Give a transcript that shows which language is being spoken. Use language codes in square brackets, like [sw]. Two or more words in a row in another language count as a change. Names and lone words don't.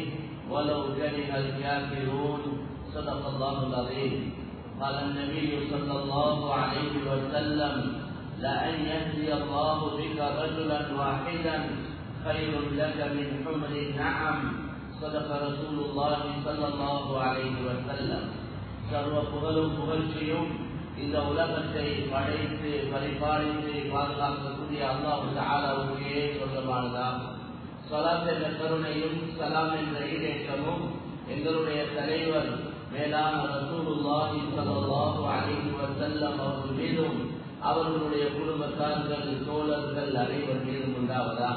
[ar] ولو كره الكافرون صدق الله العظيم قال النبي صلى الله عليه وسلم لأن يهدي الله بك رجلا واحدا خير لك من حمر النعم صدق رسول الله صلى الله عليه وسلم [ta] சர்வ புகழும் புகழ்ச்சியும் இந்த உலகத்தை படைத்து பரிபாலித்து பாதுகாக்கக்கூடிய அல்லாஹ் தஆலாவுக்கே சொந்தமானதாகும். ஸலாத் என்ற கருணையும் சலாம் என்ற ஈடேற்றமும் எங்களுடைய தலைவர் மேலான [ar] رسول الله صلى الله عليه وسلم [ta] அவர்கள் மீதும் அவர்களுடைய குடும்பத்தார்கள் தோழர்கள் அனைவர் மீதும் உண்டாவதாக.